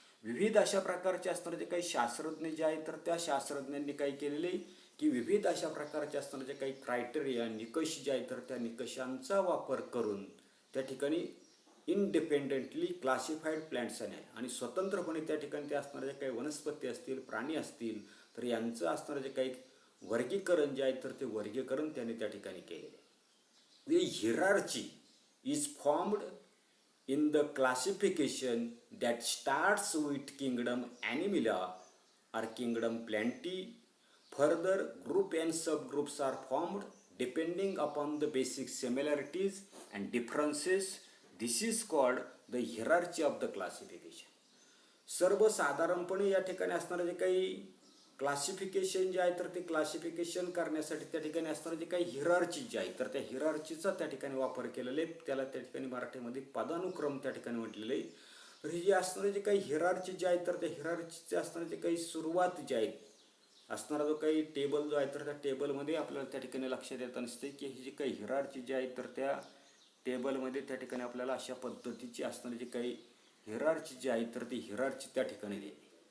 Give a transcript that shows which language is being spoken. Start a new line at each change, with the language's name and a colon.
Marathi: विविध अशा प्रकारचे असणारे जे काही शास्त्रज्ञ जे आहेत तर त्या शास्त्रज्ञांनी काय केलेले की विविध अशा प्रकारचे असणारे जे काही क्रायटेरिया निकष जे आहेत तर त्या निकषांचा वापर करून त्या ठिकाणी
English: independently classified plants
Marathi: आणि स्वतंत्रपणे त्या ठिकाणी ते असणारे जे काही वनस्पती असतील प्राणी असतील तर यांचं असणारं जे काही वर्गीकरण जे आहे तर ते वर्गीकरण त्यांनी त्या ठिकाणी केलेले.
English: The hierarchy is formed in the classification that starts with kingdom Animalia or kingdom Plantae. Further, group and subgroups are formed depending upon the basic similarities and differences. This is called the hierarchy of the classification.
Marathi: सर्वसाधारणपणे या ठिकाणी असणारे जे काही classification जे आहे तर ते क्लासिफिकेशन करण्यासाठी त्या ठिकाणी असणारे जे काही हिरार्ची जे आहे तर त्या हिरार्चीचा त्या ठिकाणी वापर केलेला आहे. त्याला त्या ठिकाणी मराठीमध्ये पदानुक्रम त्या ठिकाणी म्हटलेलं आहे. तर हे जे असणारे जे काही हिरार्ची जे आहे तर त्या हिरार्चीचे असणारे जे काही सुरुवात जे आहे असणारा जो काही टेबल जो आहे तर त्या टेबलमध्ये आपल्याला त्या ठिकाणी लक्षात येत नसते की ही जी काही हिरार्ची जी आहे तर त्या टेबलमध्ये त्या ठिकाणी आपल्याला अशा पद्धतीची असणारी जी काही हिरार्ची जी आहे तर ती हिरार्ची त्या ठिकाणी देते.